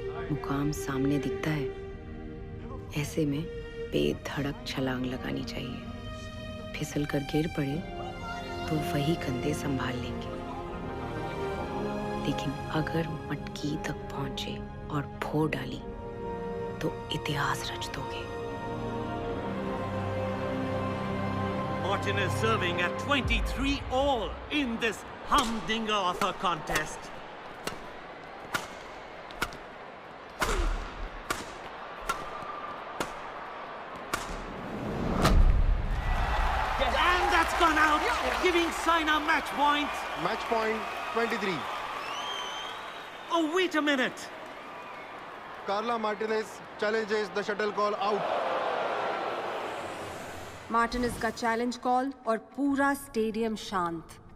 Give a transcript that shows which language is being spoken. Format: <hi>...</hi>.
<hi>मुकाम सामने दिखता है, ऐसे में बेधड़क छलांग लगानी चाहिए। फिसल कर गिर पड़े तो वही कंधे संभाल लेंगे, लेकिन अगर मटकी तक पहुंचे और फोड़ डाली तो इतिहास रच दोगे।</hi> <en>Martin is serving at 23 all in this humdinger of a contest. And that's gone out, giving Saina match point. Match point 23. Oh, wait a minute. Carla Martinez challenges the shuttle call out.</en> <hi>Martinez का challenge call और पूरा stadium शांत।</hi>